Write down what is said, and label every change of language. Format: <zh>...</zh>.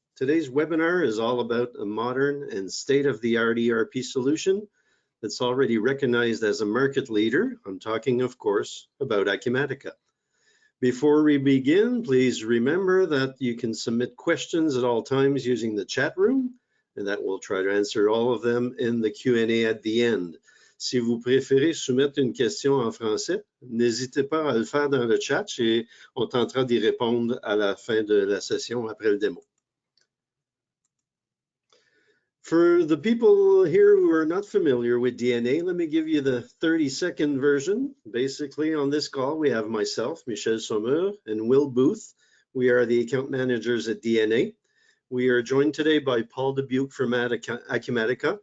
<en>Today's webinar is all about a modern and state-of-the-art ERP solution that's already recognized as a market leader. I'm talking, of course, about Acumatica. Before we begin, please remember that you can submit questions at all times using the chat room, and that we'll try to answer all of them in the Q&A at the end.</en> <fr>Si vous préférez soumettre une question en français, n'hésitez pas à le faire dans le chat et on tentera d'y répondre à la fin de la session après le démo.</fr> <en>For the people here who are not familiar with DNA, let me give you the 30-second version. Basically, on this call, we have myself, Michel Sommer, and Will Booth. We are the account managers at DNA. We are joined today by Paul Dubuque from Acumatica.</en>